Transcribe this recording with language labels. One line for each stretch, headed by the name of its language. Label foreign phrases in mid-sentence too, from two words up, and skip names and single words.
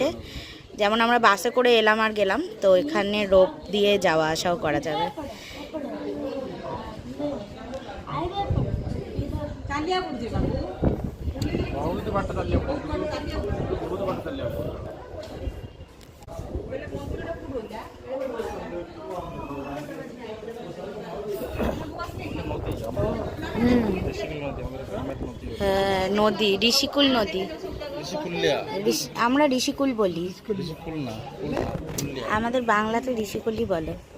Bangla: যেমন আমরা বাসে করে এলাম আর গেলাম, তো এখানে রোপ দিয়ে যাওয়া আসাও করা যাবে।
Odia: ବହୁତ ବାଟ ଚାଲିବାକୁ ବହୁତ ବାଟ ଚାଲିବାକୁ
Bangla: নদী ঋষিকুল নদী, আমরা ঋষিকুল বলি, আমাদের বাংলাতে ঋষিকুলই বলে।